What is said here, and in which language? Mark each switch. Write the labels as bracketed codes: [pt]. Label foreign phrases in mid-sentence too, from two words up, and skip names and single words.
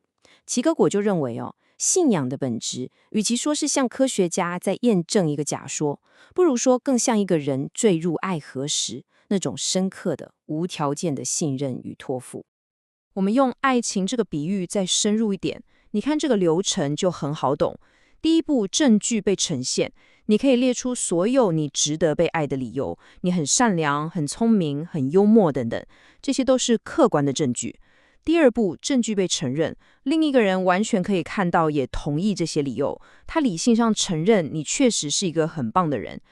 [zh] 齊克果就認為信仰的本質，與其說是像科學家在驗證一個假說，不如說更像一個人墜入愛河時那種深刻的、無條件的信任與托付。我們用愛情這個比喻再深入一點，你看這個流程就很好懂。第一步，證據被呈現，你可以列出所有你值得被愛的理由，你很善良、很聰明、很幽默等等，這些都是客觀的證據。第二步，證據被承認，另一個人完全可以看到也同意這些理由，他理性上承認你確實是一個很棒的人。